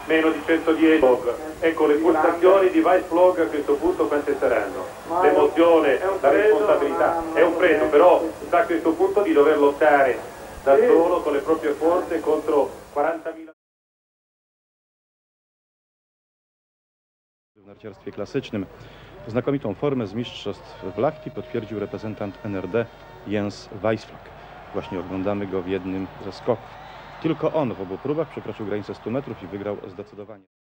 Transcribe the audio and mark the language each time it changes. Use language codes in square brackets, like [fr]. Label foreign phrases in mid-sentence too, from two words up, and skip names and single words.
[it] meno di 110. Ecco, le pulsazioni di Weissflog a questo punto quante saranno? L'emozione, la responsabilità, è un freddo, però sa a questo punto di dover lottare da solo con le proprie forze contro 40.000. [pl] W narciarstwie klasycznym znakomitą formę z mistrzostw w Lahti potwierdził reprezentant NRD Jens Weissflog. Właśnie oglądamy go w jednym ze skoków. Tylko on w obu próbach przekroczył granicę 100 metrów i wygrał zdecydowanie.